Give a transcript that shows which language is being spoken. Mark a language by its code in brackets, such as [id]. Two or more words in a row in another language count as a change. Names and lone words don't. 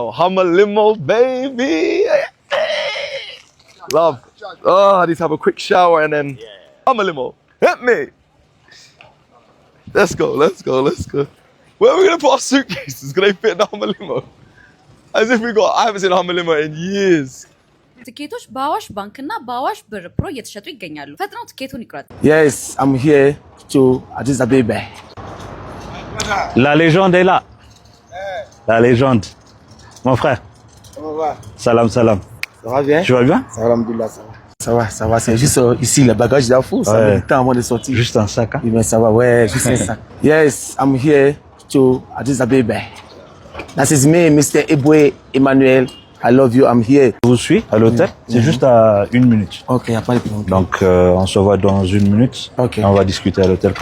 [en] Hummer limo, baby. Love. Oh, I need to have a quick shower and then Hummer limo. Hit me. Let's go. Where are we going to put our suitcases? Can they fit in the Hummer limo? As if I haven't seen a Hummer limo in years. [am] ትኬቶች በአዋሽ ባንክና በአዋሽ ብር ፕሮ እየተሸጡ ይገኛሉ። ፈጥነው ትኬቱን ይቁረጡ። [en] Yes, I'm here to Addis Ababa. [fr] La légende est là. La légende. Mon frère. Comment va? Salam. Ça va bien? Tu vas bien? Ça va, alhamdoulilah, ça va. C'est juste ici, le bagage d'Afou, ça met le temps avant de sortir. Juste un sac, hein? Oui, mais ça va, ouais, juste un sac. [en] Yes, I'm here to Addis Ababa. This is me, Mr. Eboué Emmanuel. I love you, I'm here. [fr] Je vous suis à l'hôtel, c'est juste à 1 minute. Ok, y a pas de problème. Donc on se voit dans 1 minute. Ok. Et on va discuter à l'hôtel.